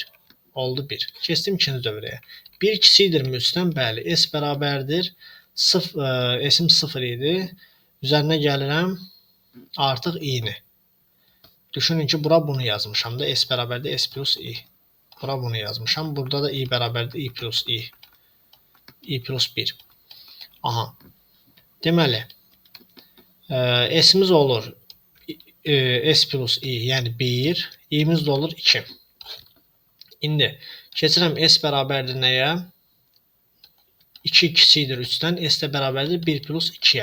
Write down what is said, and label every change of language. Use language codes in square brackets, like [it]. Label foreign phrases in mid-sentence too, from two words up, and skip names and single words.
[az] Oldu 1. Keçdim ikinci dövrəyə. 1 kiçikdirmi 3-dən? Bəli. S bərabərdir. S-im 0 idi. Üzərinə gəlirəm artıq i-ni. Düşünün ki, bura bunu yazmışam da. S bərabərdir s plus i. Bura bunu yazmışam. Burada da i bərabərdir i plus i. i plus 1. Aha. Deməli, s-imiz olur s plus i, yəni 1. i-miz də olur 2. İndi keçirəm s bərabərdir nəyə? 2 kiçikdir 3-dən. S də bərabərdir 1 plus 2-yə.